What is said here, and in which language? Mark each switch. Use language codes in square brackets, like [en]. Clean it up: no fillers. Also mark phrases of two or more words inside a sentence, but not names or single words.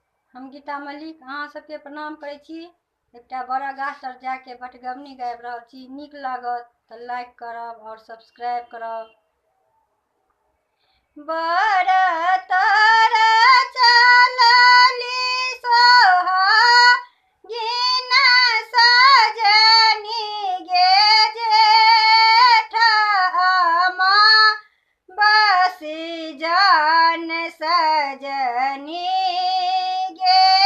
[mai] हम गीता मलिक अहाँ सबके प्रणाम करै छी। एकटा बड़ा गाछ तर जाके बटगबनी गाबि रहल छी। नीक लागत तऽ लाइक करब और सब्सक्राइब करब। बड़ा तर चलली सोहागिन सजनी गे जेठमा बसी जान सजनी गे